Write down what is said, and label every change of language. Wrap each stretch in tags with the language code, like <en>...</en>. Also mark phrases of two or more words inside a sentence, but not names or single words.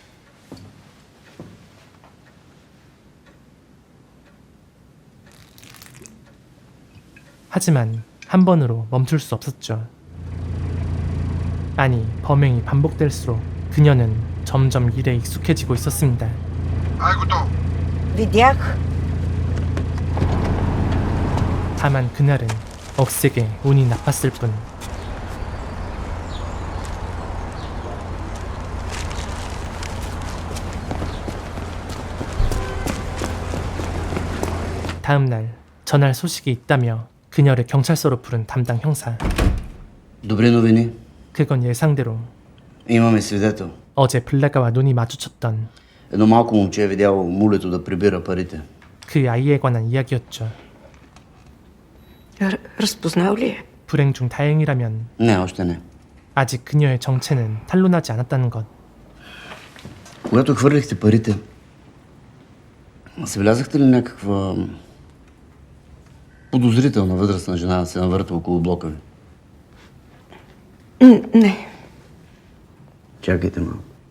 <ko>하지만 한 번으로 멈출 수 없었죠. 아니, 범행이 반복될수록 그녀는 점점 일에 익숙해지고 있었습니다.</ko> <bg>Ай, готово. Видях.</bg> <ko>다만 그날은 억세게 운이 나빴을 뿐. 다음날 전할 소식이 있다며 그녀를 경찰서로 부른 담당 형사.</ko> <bg>Добри новини.</bg> <ko>그건 예상대로</ko> <bg>Имаме свидетел.</bg> <ko>어제 블라가와 눈이 마주쳤던</ko> <bg>Едно малко момче е видяло мулето да прибира парите.</bg> <ko>그 아이에 관한 이야기였죠.</ko> <bg>Разпознал ли е?</bg> <ko>불행 중 다행이라면</ko> <bg>Не, още не.</bg> <ko>아직 그녀의 정체는 탄로나지 않았다는 것.</ko> <bg>Когато хвърлихте парите, забелязахте ли някаква подозрителна възрастна жена да се навърта около блока ви? Не. Чакайте малко.</bg>